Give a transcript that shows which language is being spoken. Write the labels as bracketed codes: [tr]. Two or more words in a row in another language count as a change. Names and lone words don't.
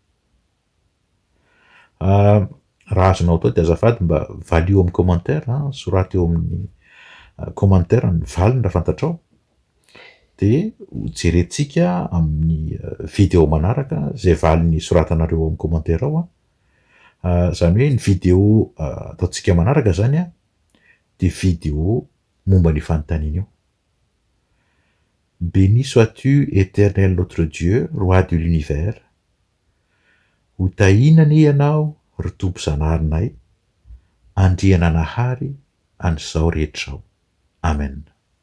[mg] Raha azonao atao de azafady mba valio amin'ny commentaire, sorata eo amin'ny commentaire ny valiny raha fantatrao, de jerentsika amin'ny vidéo manaraka zay valiny soratanareo amin'ny commentaire ao. Zany hoe ny vidéo ataontsika manaraka zany de vidéo momba ny fanontaniana io. [fr] Béni sois-tu, éternel notre Dieu, roi de l'univers. [mg] Ho tahinana ianao ry tompo zanaharinay, andriana nahary an'izao rehetra zao. Amen.